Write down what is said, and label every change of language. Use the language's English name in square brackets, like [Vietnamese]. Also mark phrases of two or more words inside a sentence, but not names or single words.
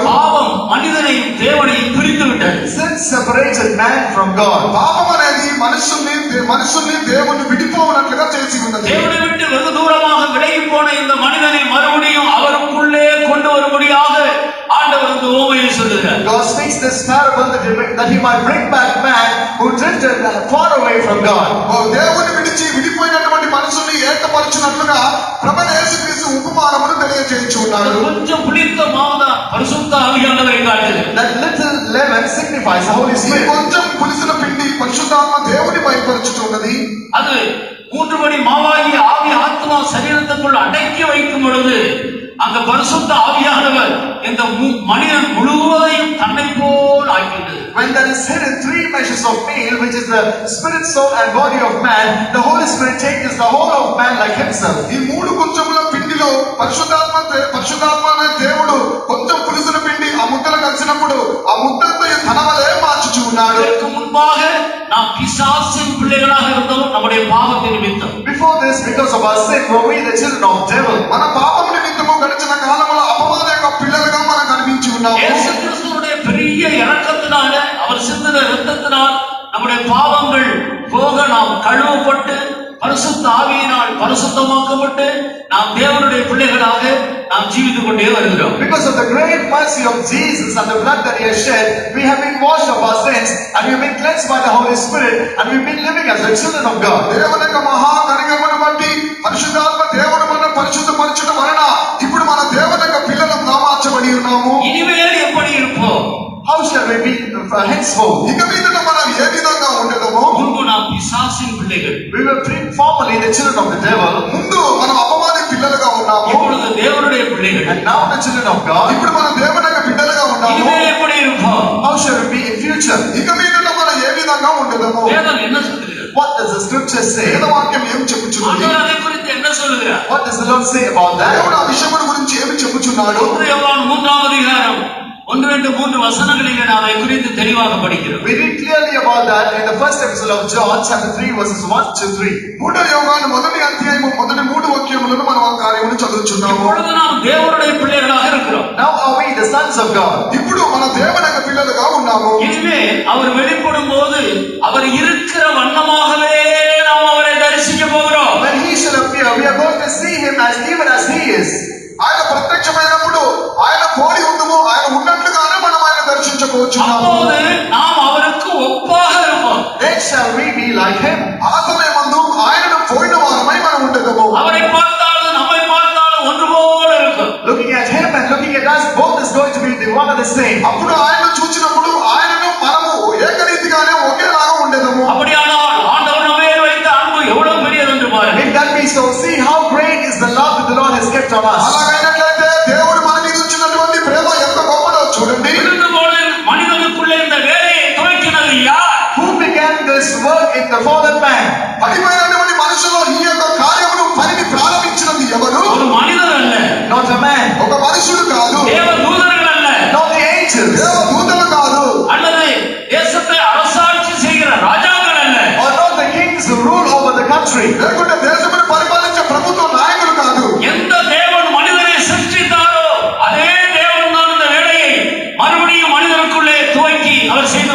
[Tamil] பாவம் மனிதனையும் தேவனையும் பிரித்து விட்டது. [English] Sin separated man from God. [Telugu] పాపం అనేది మనుషుల్ని దేవుని విడిపోవనట్లుగా చేసి ఉన్నది. [Tamil] தேவனை விட்டு வெகு தூரமாக விலகி போன இந்த மனிதனை மறுபடியும் அவருக்குள்ளே கொண்டு வரும்படியாக ஆண்டவர் இந்த உவமையை சொல்லுகிறார். [English] God speaks this parable that he might bring back man who drifted far away from God. [Telugu] దేవుని విడిచి విడిపోయినటువంటి మనుషుల్ని ఏకపరచునట్లుగా ప్రభువైన యేసుక్రీస్తు ఉపమానమును తెలియజేయచ్చు ఉన్నాడు. [Tamil] கொஞ்சம் புளித்த மாவுதான் பரிசுத்த ஆவியானவரை காட்டுகிறது. [English] That little leaven signifies the Holy [Telugu] ఈ [English] Spirit. [Telugu] కొంచెం పులిసిన పిండి పరిశుద్ధాత్మ దేవుని బయలుపరుచుతున్నది. [Tamil] அது 3 படி மாவாகி ஆவி, ஆத்மா, சரீரத்துக்குள் அடக்கி வைக்கும் பொழுது அந்த பரிசுத்த ஆவியானவர் இந்த மனிதன் முழுவதையும் தன்னை போல் ஆக்கிவிட்டது. [English] When there is hidden 3 measures of meal, which is the spirit, soul and body of man, the Holy Spirit takes the whole of man like himself. [Telugu] ఈ 3 కొంచెముల పిండిలో పరిశుద్ధాత్మ అనే దేవుడు కొంచెం పులిసిన పిండి ఆ ముద్దలు కలిసినప్పుడు ఆ ముద్దంతా తన వలే మార్చుచు ఉన్నాడు. [Tamil] இதற்கு முன்பாக நாம் பிசாசின் பிள்ளைகளாக இருந்தோம் நம்முடைய பாவத்தின் நிமித்தம். [English] Before this, because of our sin, were we the children of devil. [Telugu] మన పాపం నిమిత్తము గడిచిన కాలంలో అపవాద యొక్క పిల్లలుగా మనం కనిపించి ఉన్నాము. [Tamil] இயேசு கிறிஸ்துவுடைய பெரிய இரக்கத்தினால அவர் சிந்தின இரத்தத்தினால் நம்முடைய பாவங்கள் போக நாம் கழுவப்பட்டு பரிசுத்த ஆவியினால் பரிசுத்தமாக்கப்பட்டு நாம் தேவனுடைய பிள்ளைகளாக நாம் ஜீவித்துக் கொண்டே வருகிறோம். [English] Because of the great mercy of Jesus and the blood that he has shed, we have been washed of our sins and we have been cleansed by the Holy Spirit and we have been living as the children of God. [Telugu] దేవుని యొక్క మహా కనికరమును బట్టి పరిశుద్ధాత్మ దేవుడు మనల్ని పరిశుద్ధపరచడం వలన ఇప్పుడు మన దేవుని యొక్క పిల్లలుగా మార్చబడి ఉన్నాము. [Tamil] இனிமேல் எப்படி இருப்போம்? [English] How shall we be henceforth? [Telugu] ఇక మీదట మనం ఏ విధంగా ఉండదమో [Tamil] முன்பு நாம் பிசாசு பிசாசின் பிள்ளைகள். [English] We were formerly the children of the devil, [Telugu] ముందు మనం అపవాది పిల్లలుగా ఉన్నాము, [Tamil] இப்பொழுது தேவனுடைய பிள்ளைகள். [English] and now the children of God. [Telugu] ఇప్పుడు మనం దేవుని యొక్క బిడ్డలుగా ఉన్నాము. [Tamil] இனிமே எப்படி இருப்போம்? [English] How shall we be in future? [Telugu] ఇక మీదట మనం ఏ విధంగా ఉండదము? [Tamil] வேதம் என்ன சொல்லுகிறது? [English] What does the scripture say? [Telugu] వేదవాక్యం ఏం చెప్పుచున్నది? [Tamil] ஆண்டவர் அதை குறித்து என்ன சொல்லுகிறார்? [English] What does the Lord say about that? [Telugu] దేవుడు ఆ విషయముల గురించి ఏమి చెప్పుచున్నాడు? [Tamil] 1 யோவான் 3ஆம் அதிகாரம் 1-3 வசனங்களிலே நாம் அதை குறித்து தெளிவாக படிக்கிறோம். [English] We read clearly about that in the first epistle of John, chapter 3, verses 1-3. [Telugu] 3వ యోహాను మొదటి అధ్యాయము మొదటి 3 వాక్యములను మనం ఆ కార్యమును చదువుచున్నాము. [Tamil] இப்பொழுது நாம் தேவனுடைய பிள்ளைகளாக இருக்கிறோம். [English] Now are we the sons of God? [Telugu] ఇప్పుడు మన దేవుని యొక్క పిల్లలుగా ఉన్నాము. [Tamil] இனிமே அவர் வெளிப்படும் போது அவர் இருக்கிற வண்ணமாகவே நாம் அவரை தரிசிக்க போகிறோம். [English] When he shall appear, we are going to see him even as he is. [Telugu] ఆయన ప్రత్యక్షమైనప్పుడు ఆయన పోలి ఉందము, ఆయన ఉన్నట్లుగానే మనం ఆయన దర్శించబోచున్నాము. [Tamil] அப்போது நாம் அவருக்கு ஒப்பாக இருப்போம். [English] Then shall we be like him. [Telugu] ఆ సమయమందు ఆయనను పోయిన వారమై మనం ఉండదము. [Tamil] அவரை பார்த்தாலும் நம்மை பார்த்தாலும் ஒன்று போல இருக்கும். [English] Looking at him and looking at us, both is going to be the one and the same. [Telugu] అప్పుడు ఆయనను చూచినప్పుడు ఆయనను మనము ఏకరీతిగానే ఒకేలాగా ఉండదము. [Tamil] அப்படியானால் ஆண்டவர் நம்மை வைத்த அன்பு எவ்வளவு பெரியது என்று பாருங்கள். [English] If that be so, see how great is the love that the Lord has kept on us. [Telugu] అలాగైనట్లయితే దేవుడు మన మీద ఉంచినటువంటి ప్రేమ ఎంత గొప్పదో చూడండి. [Tamil] விழுந்து போன மனிதனுக்குள்ளே இந்த வேலையை துவக்கினது யார்? [English] Who began this work in the fallen man? [Telugu] పడిపోయినటువంటి మనుషులు ఈ యొక్క కార్యమును పనిని ప్రారంభించినది ఎవరు? [Tamil] ஒரு மனிதர் அல்ல, [English] Not a man, [Telugu] ఒక మనుషుడు కాదు, [Tamil] தேவ தூதர்கள் அல்ல, [English] not the angels, [Telugu] దేవదూతలు కాదు, [Tamil] அல்லது தேசத்தை அரசாட்சி செய்கிற ராஜாக்கள் அல்ல, [English] or not the kings who rule over the country. [Telugu] లేకుంటే దేశమును పరిపాలించే ప్రభుత్వ నాయకులు కాదు. [Tamil] எந்த தேவன் மனிதனை சிருஷ்டித்தாரோ அதே தேவன் தான் இந்த வேலையை மறுபடியும் மனிதனுக்குள்ளே துவக்கி அவர் செய்து